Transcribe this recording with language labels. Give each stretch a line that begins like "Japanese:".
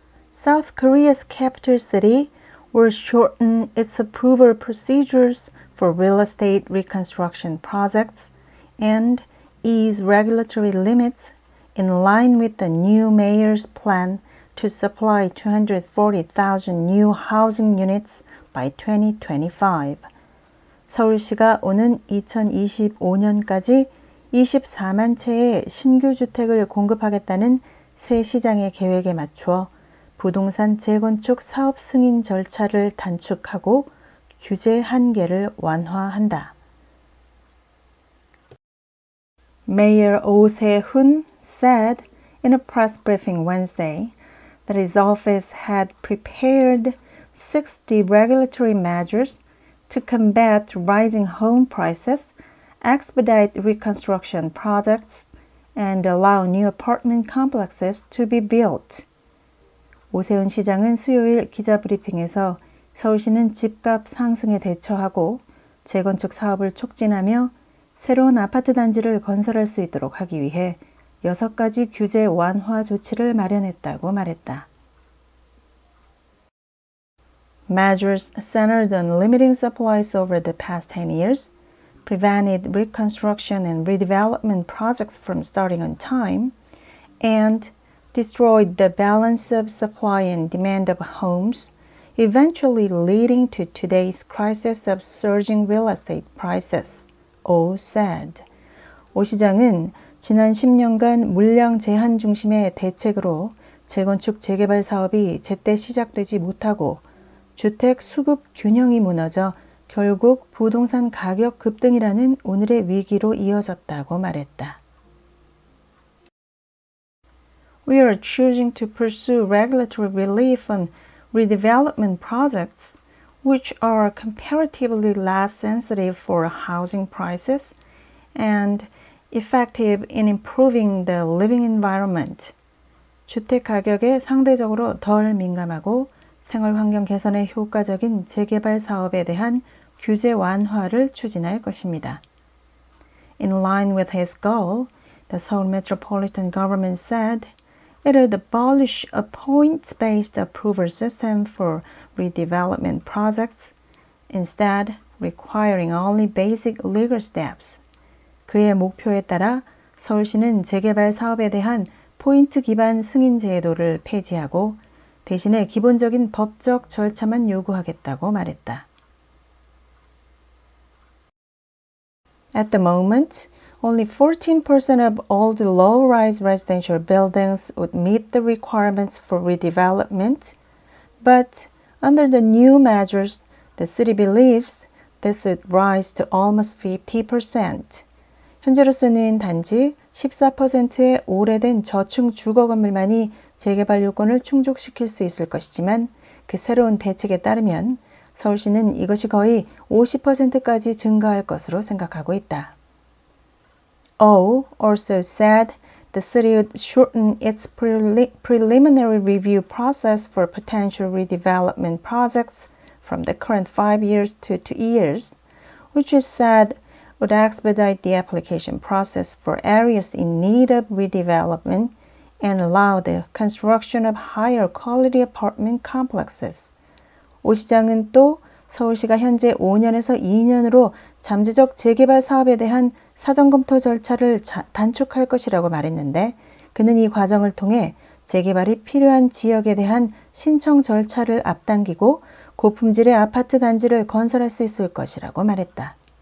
English: South Korea's capital city will shorten its approval procedures for real estate reconstruction projects and ease regulatory limits in line with the new mayor's plan to supply 240,000 new housing units by 2025.
Korean: 서울시가 오는 2025년까지 24만 채의 신규 주택을 공급하겠다는 새 시장의 계획에 맞추어 부동산 재건축 사업 승인 절차를 단축하고 규제 한계를 완화한다.
English: Mayor Oh Se-hoon said in a press briefing Wednesday that his office had prepared 60 regulatory measures to combat rising home prices, expedite reconstruction projects, and allow new apartment complexes to be built.
Korean: 오세훈 시장은 수요일 기자브리핑에서 서울시는 집값 상승에 대처하고 재건축 사업을 촉진하며 새로운 아파트 단지를 건설할 수 있도록 하기 위해 6가지 규제 완화 조치를 마련했다고 말했다.
English: Measures centered on limiting supplies over the past 10 years, prevented reconstruction and redevelopment projects from starting on time, and destroyed the balance of supply and demand of homes, eventually leading to today's crisis of surging real estate prices, Oh said.
Korean: 오 시장은 지난 10년간 물량 제한 중심의 대책으로 재건축 재개발 사업이 제때 시작되지 못하고 주택 수급 균형이 무너져 결국 부동산 가격 급등이라는 오늘의 위기로 이어졌다고 말했다.
English: We are choosing to pursue regulatory relief on redevelopment projects, which are comparatively less sensitive for housing prices and effective in improving the living environment.
Korean: 주택 가격에 상대적으로 덜 민감하고 생활 환경 개선에 효과적인 재개발 사업에 대한 규제 완화를 추진할 것입니다.
English: In line with his goal, the Seoul Metropolitan Government said it would abolish a points-based approval system for redevelopment projects, instead requiring only basic legal steps.
Korean: 그의 목표에 따라 서울시는 재개발 사업에 대한 포인트 기반 승인 제도를 폐지하고 대신에 기본적인 법적 절차만 요구하겠다고 말했다.
English: At the moment, only 14% of all the low-rise residential buildings would meet the requirements for redevelopment, but under the new measures, the city believes this would rise to almost 50%.
Korean: 현재로서는 단지 14%의 오래된 저층 주거 건물만이 재개발 요건을 충족시킬 수 있을 것이지만 그 새로운 대책에 따르면 서울시는 이것이 거의 50%까지 증가할 것으로 생각하고 있다.
English: Oh also said the city would shorten its preliminary review process for potential redevelopment projects from the current 5 years to 2 years, which is said would expedite the application process for areas in need of redevelopment and allow the construction of higher quality apartment complexes.
Korean: 오 시장은 또 서울시가 현재 5년에서 2년으로 잠재적 재개발 사업에 대한 사전검토 절차를 단축할 것이라고 말했는데 그는 이 과정을 통해 재개발이 필요한 지역에 대한 신청 절차를 앞당기고 고품질의 아파트 단지를 건설할 수 있을 것이라고 말했다.